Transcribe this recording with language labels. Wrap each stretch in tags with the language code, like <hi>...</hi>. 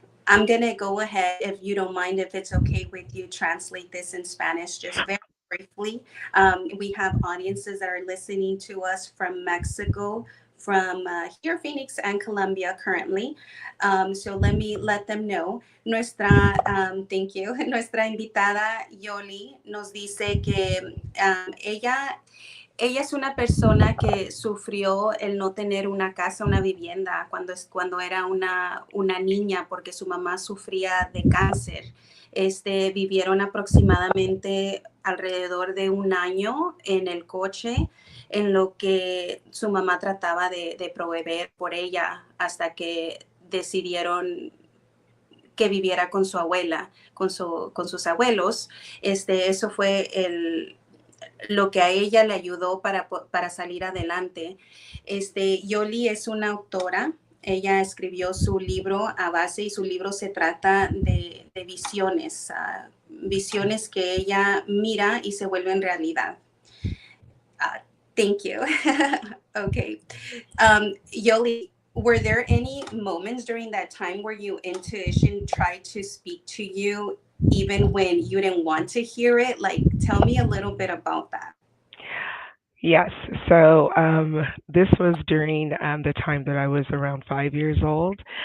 <en>I'm going to go ahead, if you don't mind, if it's okay with you, translate this in Spanish just very briefly. We have audiences that are listening to us from Mexico, from here, Phoenix, and Colombia currently. So let them know. Thank you.</en> <es>Nuestra invitada Yoli nos dice que ella es una persona que sufrió el no tener una casa, una vivienda cuando era una niña porque su mamá sufría de cáncer. Vivieron aproximadamente alrededor de un año en el coche en lo que su mamá trataba de proveer por ella hasta que decidieron que viviera con su abuela, con sus abuelos. Eso fue lo que a ella le ayudó para salir adelante. Yoli es una autora. Ella escribió su libro a base y su libro se trata de visiones, visiones que ella mira y se vuelven realidad.</es> <en>Thank you. Okay. Yoli, were there any moments during that time where your intuition tried to speak to you even when you didn't want to hear it? Like, tell me a little bit about that. Yes. So this was during the time that I was around 5 years old.</en>